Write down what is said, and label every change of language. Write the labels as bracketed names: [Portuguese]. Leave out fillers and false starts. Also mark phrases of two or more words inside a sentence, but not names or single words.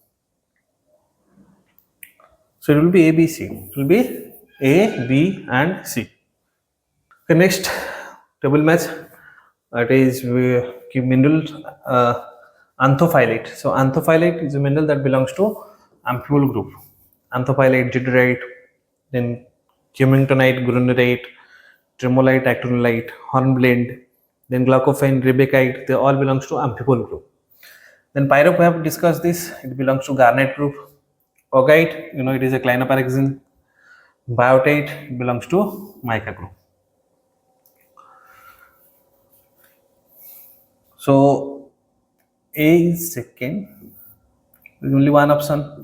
[English] So it will be A, B, C. It will be A, B and C. Okay, next table match, that is mineral anthophyllite. So anthophyllite is a mineral that belongs to amphibole group. Anthophyllite, jadeite, then cumingtonite, grunerite, tremolite, actinolite, hornblende, then glaucophane, rebecite, they all belongs to amphibole group. Then pyrope, we have discussed this, it belongs to garnet group. Augite, you know, it is a clinopyroxene. Biotite belongs to mica group. So A is second, there is only one option.